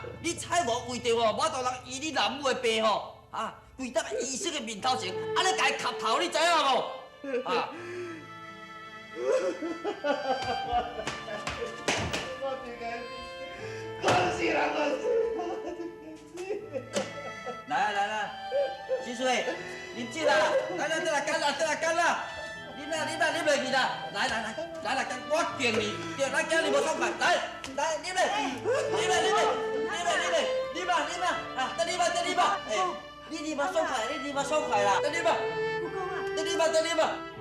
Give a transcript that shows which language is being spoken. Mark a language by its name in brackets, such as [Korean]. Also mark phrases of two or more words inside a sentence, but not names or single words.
[Min Nan Chinese] 你蔡某为着吼，我大人医你老母的病吼，啊，跪在医生的面头前，安尼甲伊磕头，你知影无？啊！我真该死，我是人，我是。来，师叔，啉酒啦！来干啦！啉落去啦！来，干！我敬你，对，咱今日无爽快，来，啉落，啊，得啉吧，哎，你啉吧爽快啦，得啉吧，得啉吧。